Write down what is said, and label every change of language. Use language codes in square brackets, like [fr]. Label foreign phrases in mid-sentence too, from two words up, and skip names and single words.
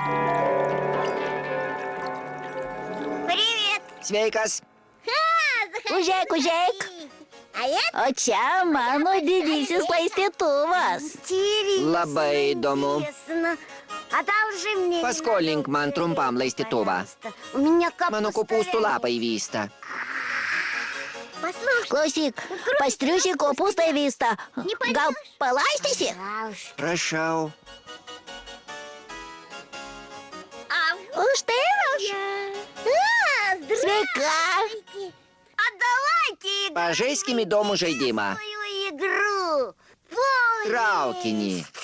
[ru] Привет. [lt] Sveikas. Užeik, užeik. [ru] А я [lt] O čia mano didysis laistytuvas. [ru] интересно. [lt] Labai įdomu. [ru] Интересно. Одолжи мне. [lt] Paskolink man trumpam laistytuvą. [ru] У меня [lt] Mano kopūstų lapai vysta. [ru] Послушай, [lt] Klausyk, pastriuši kopūstai vysta. Gal palaistysi? [ru] пожалуйста. [lt] Prašau. Už tai aš. Sveika. [ru] Отдавайте [lt] Pažaiskim įdomų žaidimą. [ru] свою игру. Поезд. [lt] Traukinį.